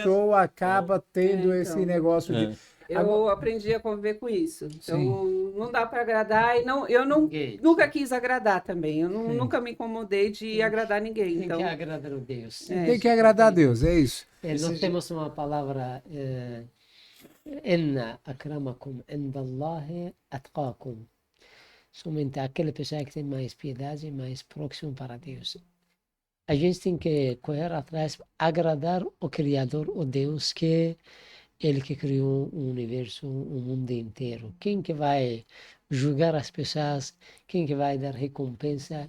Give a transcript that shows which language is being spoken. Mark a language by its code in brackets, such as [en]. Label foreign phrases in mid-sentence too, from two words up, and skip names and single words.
[pt] pessoa acaba tendo É, esse então. negócio de... É. Eu aprendi a conviver com isso. Então, Sim. não dá para agradar e eu Ninguém. nunca quis agradar também. Eu Sim. nunca me incomodei de agradar ninguém. Tem Então, que agradar a Deus. É. Tem que agradar a Deus, é isso. Nós temos uma palavra, [ar] إن أكرمكم عند الله أتقاكم. [pt] Somente aquela pessoa que tem mais piedade, mais próximo para Deus. A gente tem que correr atrás, agradar o Criador, o Deus, que Ele que criou o universo, o mundo inteiro. Quem que vai julgar as pessoas? Quem que vai dar recompensa?